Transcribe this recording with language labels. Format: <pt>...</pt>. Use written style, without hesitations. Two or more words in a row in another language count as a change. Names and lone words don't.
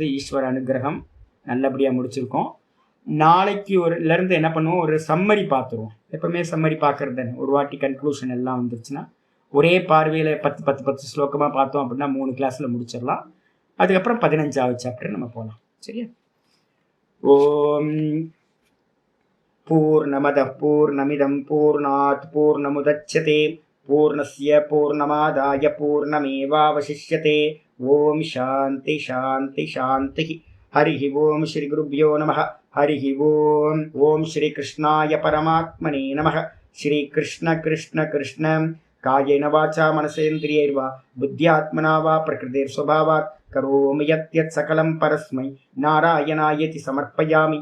<ta>ஈஸ்வர அனுகிரகம் நல்லபடியாக முடிச்சிருக்கோம். நாளைக்கு இருந்து என்ன பண்ணுவோம், ஒரு சம்மரி பார்த்துருவோம். எப்பவுமே சம்மரி பார்க்கறது ஒரு வாட்டி கன்க்ளூஷன் எல்லாம் வந்துருச்சுன்னா ஒரே பார்வையில் 10 ஸ்லோகமாக பார்த்தோம் அப்படின்னா 3 கிளாஸில் முடிச்சிடலாம். அதுக்கப்புறம் 15வது சாப்டர் நம்ம போகலாம்.</ta> <sa>சரியா? ॐ पूर्णमदः पूर्णमिदं पूर्णात् पूर्णमुदच्यते पूर्णस्य पूर्णमादाय पूर्णमेवावशिष्यते. ॐ शान्तिः शान्तिः शान्तिः. हरिः ॐ श्री गुरुभ्यो नमः. हरिः ॐ। ॐ श्री कृष्णाय परमात्मने नमः. श्री कृष्ण कृष्ण कृष्ण कायेन वाचा मनसेन्द्रियैर्वा बुद्ध्यात्मना वा प्रकृतेः स्वभावात् करोमि यद्यत् सकलं परस्मै नारायणायेति समर्पयामि.</sa>